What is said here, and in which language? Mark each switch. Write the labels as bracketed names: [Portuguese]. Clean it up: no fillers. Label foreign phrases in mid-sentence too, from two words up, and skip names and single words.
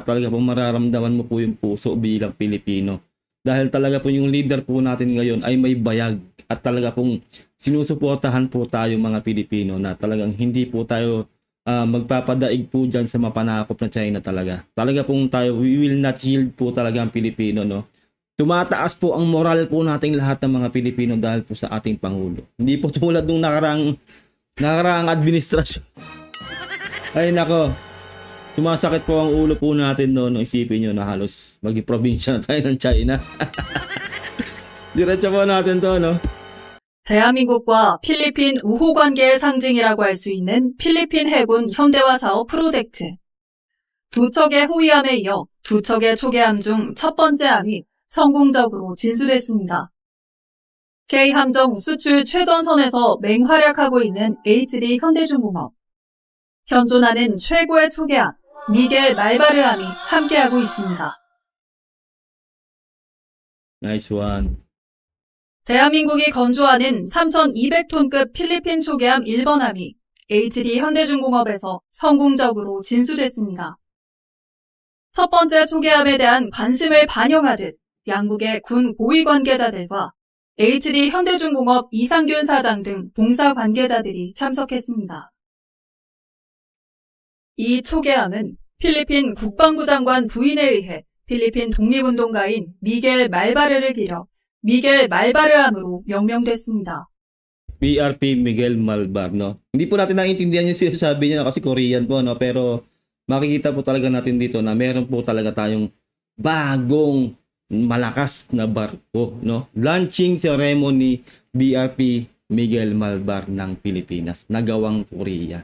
[Filipino] Talaga pong mararamdaman mo po yung puso bilang Pilipino. Dahil talaga po yung leader po natin ngayon ay may bayag at talaga pong sinusuportahan po tayo mga Pilipino na talagang hindi po tayo magpapadaig po dyan sa mapanakop na China talaga. Talaga pong tayo, [English] we will not yield [Filipino] po talaga ang Pilipino, no? Tumataas po ang moral po nating lahat ng mga Pilipino dahil po sa ating Pangulo. Hindi po tulad nung nakaraang administrasyon. Ay nako, sumasakit po ang ulo po natin no, isipin nyo na halos maging probinsya na tayo ng China. Diretso po natin to, no? [Korean] 대한민국과 필리핀 우호 관계의 상징이라고 할 수 있는 필리핀 해군 현대화 사업 프로젝트. 두 척의 호위함에 이어 두 척의 초계함 중 첫 번째 함이 성공적으로 진수됐습니다. K함정 수출 최전선에서 맹활약하고 있는 HD 현대중공업. 현존하는 최고의 초계함 미겔 말바르함이 함께하고 있습니다. [English] Nice one. [Korean] 대한민국이 건조하는 3,200톤급 필리핀 초계함 1번함이 HD 현대중공업에서 성공적으로 진수됐습니다. 첫 번째 초계함에 대한 관심을 반영하듯 양국의 군 고위 관계자들과 HD 현대중공업 이상균 사장 등 봉사 관계자들이 참석했습니다. 이 초계함은 필리핀 국방부 장관 부인에 의해 필리핀 독립운동가인 미겔 말바르를 기려 미겔 말바르함으로 명명됐습니다. [Filipino] BRP Miguel Malvar, no? Hindi po natin naiintindihan yung sinasabi niya kasi Korean po, no? Pero makikita po talaga natin dito na meron po talaga tayong bagong malakas na barko, no? [English] Launching ceremony [Filipino] BRP Miguel Malvar ng Pilipinas, nagawang Korea.